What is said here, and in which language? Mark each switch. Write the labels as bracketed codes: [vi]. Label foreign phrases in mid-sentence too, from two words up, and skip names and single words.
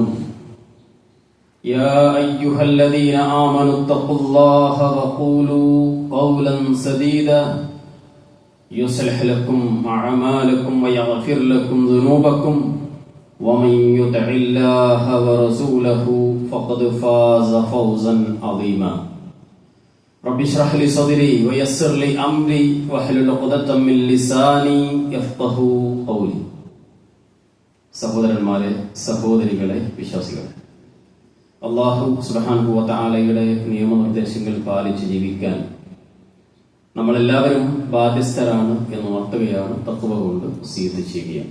[ar] يا أيها الذين آمنوا اتقوا الله وقولوا قولا سديدا يصلح لكم أعمالكم ويغفر لكم ذنوبكم ومن يطع الله ورسوله فقد فاز فوزا عظيما. رب اشرح لي صدري ويسر لي أمري واحلل عقدة من لساني يفقهوا قولي. [ml] സഹോദരന്മാരെ, സഹോദരികളെ, വിശ്വാസികളെ, അല്ലാഹു സുബ്ഹാനഹു വ തആലയുടെ നിയമനിർദ്ദേശങ്ങൾ പാലിച്ച് ജീവിക്കാൻ നമ്മളെല്ലാവരും ബാധ്യസ്ഥരാണ് എന്ന് ഉണർത്തുകയാണ്, തഖ്വ കൊണ്ട് വസിയത്ത് ചെയ്യുകയാണ്.